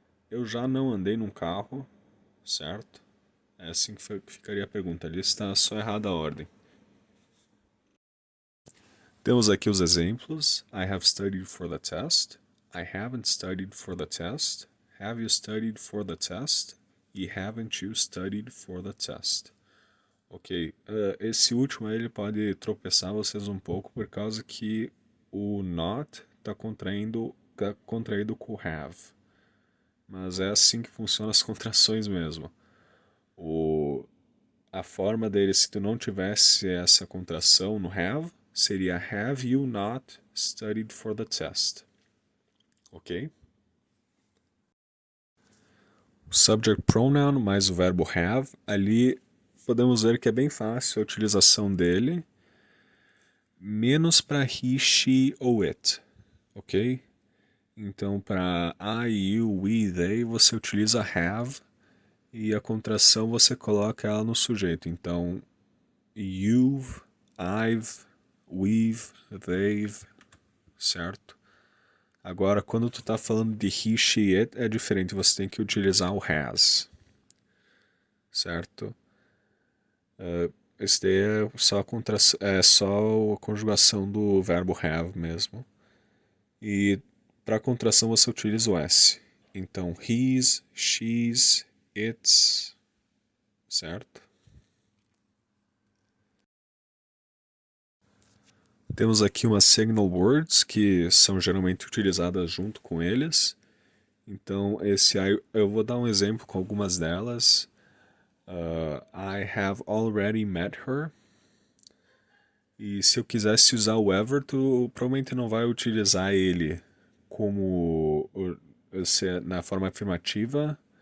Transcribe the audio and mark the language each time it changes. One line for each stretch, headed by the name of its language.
Portuguese: Eu já não andei num carro, certo? É assim que ficaria a pergunta. Ali está só errada a ordem. Temos aqui os exemplos.
English: I have studied for the test. I haven't studied for the test. Have you studied for the test? E haven't you studied for the test?
Portuguese: Ok, esse último aí ele pode tropeçar vocês um pouco por causa que o not está contraído com o have. Mas é assim que funcionam as contrações mesmo. A forma dele, se tu não tivesse essa contração no have, seria
English: Have you not studied for the test?
Portuguese: Ok?
English: subject pronoun
Portuguese: mais o verbo have. Ali podemos ver que é bem fácil a utilização dele, menos para he, she ou it, ok? Então, para I, you, we, they, você utiliza have e a contração você coloca ela no sujeito. Então, you've, I've, we've, they've, certo? Agora, quando tu tá falando de he, she, it, é diferente, você tem que utilizar o has, certo? Esse daí é só a conjugação do verbo have mesmo. E para contração você utiliza o S. Então, his, she's, its, certo? Temos aqui umas signal words que são geralmente utilizadas junto com eles. Então, esse aí, eu vou dar um exemplo com algumas delas.
English: I have already met her.
Portuguese: E se eu quisesse usar o ever, tu provavelmente não vai utilizar ele como na forma afirmativa.